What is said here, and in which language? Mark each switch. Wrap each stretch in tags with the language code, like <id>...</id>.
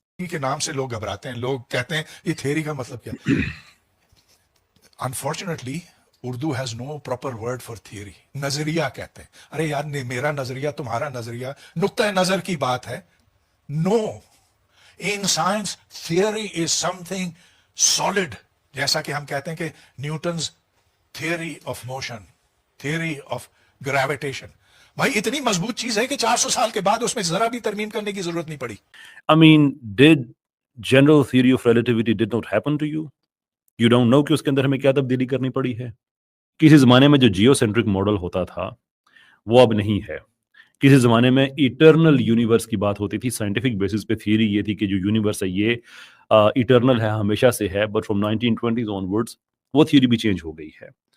<ur>کے نام سے لوگ گھبراتے ہیں. لوگ کہتے ہیں یہ تھیوری کا مطلب کیا؟</ur> <en>Unfortunately Urdu has no proper word for theory.</en> <ur>نظریہ کہتے ہیں. ارے یار میرا نظریہ, تمہارا نظریہ, نقطۂ نظر کی بات ہے. نو,</ur> <en>in science theory is something solid.</en> <ur>جیسا کہ ہم کہتے ہیں کہ Newton's</ur> <en>theory of motion, theory of gravitation.</en> <ur>بھائی اتنی مضبوط چیز ہے کہ 400 سال کے بعد اس میں ذرا بھی ترمیم کرنے کی ضرورت نہیں پڑی.</ur> <en>I mean, did general theory of relativity did not happen to you? You don't know</en> <ur>کہ اس کے اندر ہمیں کیا تبدیلی کرنی پڑی ہے. کسی زمانے میں جو جیو سینٹرک ماڈل ہوتا تھا وہ اب نہیں ہے. کسی زمانے میں ایٹرنل یونیورس کی بات ہوتی تھی. سائنٹیفک بیسس پہ تھیوری یہ تھی کہ جو یونیورس ہے یہ ایٹرنل ہے, ہمیشہ سے ہے.</ur> <en>but from 1920s onwards</en> <ur>وہ تھیوری بھی چینج ہو گئی ہے.</ur>